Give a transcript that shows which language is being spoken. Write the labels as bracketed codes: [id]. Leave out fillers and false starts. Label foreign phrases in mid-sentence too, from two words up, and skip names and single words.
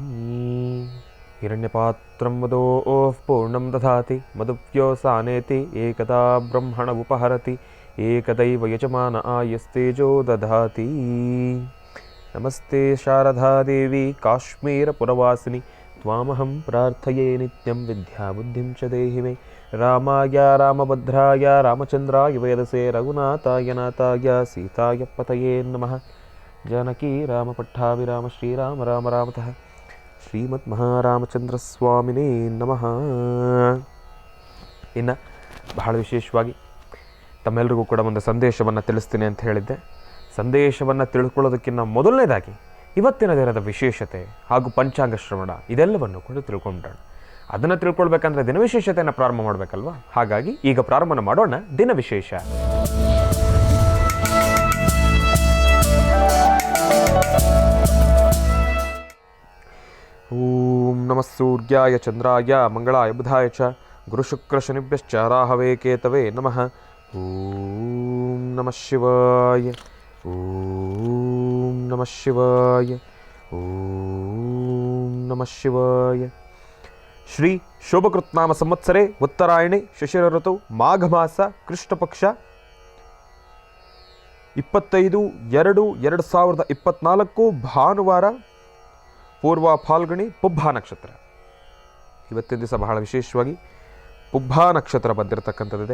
[sa] ಹಿರಣ್ಯಪಾತ್ರಂ ವದೋಃ ಪೂರ್ಣಂ ದಧಾತಿ ಮಧುವ್ಯೋಸಾನೇತಿ ಏಕದಾ ಬ್ರಹ್ಮಣ ಉಪಹರತಿ ಏಕದೈವ ಯಜಮಾನ ಆಯಸ್ತೇಜೋ ದಧಾತಿ. ನಮಸ್ತೆ ಶಾರದಾ ದೇವಿ ಕಾಶ್ಮೀರಪುರವಾಸಿನಿ ತ್ವಾಮಹಂ ಪ್ರಾರ್ಥಯೇ ನಿತ್ಯಂ ವಿದ್ಯಾಬುದ್ಧಿಂ ಚ ದೇಹಿ ಮೇ. ರಾಮಾಯ ರಾಮಭದ್ರಾಯ ರಾಮಚಂದ್ರಾಯ ವೇದಸೇ ರಘುನಾಥಾಯ ನಾಥಾಯ ಸೀತಾಯ ಪತಯೇ ನಮಃ. ಜಾನಕಿ ರಾಮ ಪಟ್ಟಾಭಿರಾಮ ಶ್ರೀರಾಮ ರಾಮ ರಾಮತಃ ಶ್ರೀಮದ್ ಮಹಾರಾಮಚಂದ್ರ ಸ್ವಾಮಿನೇ ನಮಃ. [kn] ಇನ್ನು ಬಹಳ ವಿಶೇಷವಾಗಿ ತಮ್ಮೆಲ್ಲರಿಗೂ ಕೂಡ ಒಂದು ಸಂದೇಶವನ್ನು ತಿಳಿಸ್ತೀನಿ ಅಂತ ಹೇಳಿದ್ದೆ. ಸಂದೇಶವನ್ನು ತಿಳ್ಕೊಳ್ಳೋದಕ್ಕಿಂತ ಮೊದಲನೇದಾಗಿ ಇವತ್ತಿನ ದಿನದ ವಿಶೇಷತೆ ಹಾಗೂ ಪಂಚಾಂಗ ಶ್ರವಣ ಇದೆಲ್ಲವನ್ನು ಕೂಡ ತಿಳ್ಕೊಂಡೋಣ. ಅದನ್ನು ತಿಳ್ಕೊಳ್ಬೇಕಂದ್ರೆ ದಿನ ವಿಶೇಷತೆಯನ್ನು ಪ್ರಾರಂಭ ಮಾಡಬೇಕಲ್ವಾ? ಹಾಗಾಗಿ ಈಗ ಪ್ರಾರಂಭ ಮಾಡೋಣ ದಿನ ವಿಶೇಷ. [sa] ಓಂ ನಮಃ ಸೂರ್ಯಾಯ ಚಂದ್ರಾಯ ಮಂಗಳಾಯ ಬುಧಾಯ ಚ ಗುರುಶುಕ್ರ ಶನಿಭ್ಯಶ್ಚ ರಾಹವೇ ಕೇತವೇ ನಮಃ. ಓಂ ನಮಃ ಶಿವಾಯ. ಓಂ ನಮಃ ಶಿವಾಯ. ಓಂ ನಮಃ ಶಿವಾಯ. ಶ್ರೀ ಶೋಭಕೃತ್ನಾಮ ಸಂವತ್ಸರೆ ಉತ್ತರಾಯಣಿ ಶಿಶಿರ ಋತು ಮಾಘ ಮಾಸ ಕೃಷ್ಣ ಪಕ್ಷ 25/2/2024 ಭಾನುವಾರ ಪೂರ್ವ ಫಾಲ್ಗುಣಿ ಪುಬ್ಬ ನಕ್ಷತ್ರ. [kn] ಇವತ್ತಿನ ದಿವಸ ಬಹಳ ವಿಶೇಷವಾಗಿ ಪುಬ್ಬ ನಕ್ಷತ್ರ ಬಂದಿರತಕ್ಕಂಥದ್ದಿದೆ.